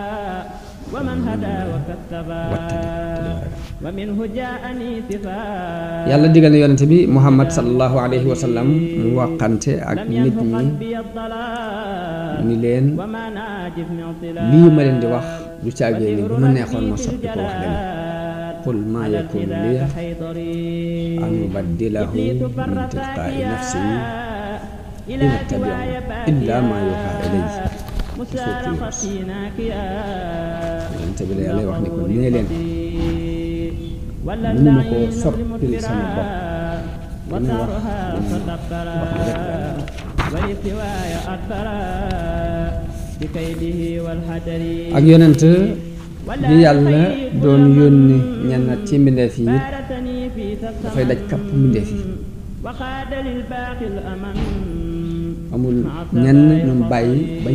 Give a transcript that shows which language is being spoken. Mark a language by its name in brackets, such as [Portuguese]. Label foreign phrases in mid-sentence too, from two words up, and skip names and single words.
[Wolof] wattadi yàlla digal na yonente bi muhammad [Arabic] صلى الله عليه وسلم [Wolof] mu waqante ak nit ñi ni leen lii ma leen di wax du caagee ni bu ma neexoon ma soppi ko wax leen [Arabic] قل ما يكون لي أن أبدله من تلقاء نفسي إن أتبع إلا ما يوحى إلي [Wolof] ci suuratu Yunus yonente bi la yàlla wax ni ko nee leen mënu ma koo soppil sama bopp li mu wax ak yonent bi yàlla doon yónni ñenn ci mbindeef yi it dafay daj kapp mbindeef yi amul ñenn ñum bàyyi bañ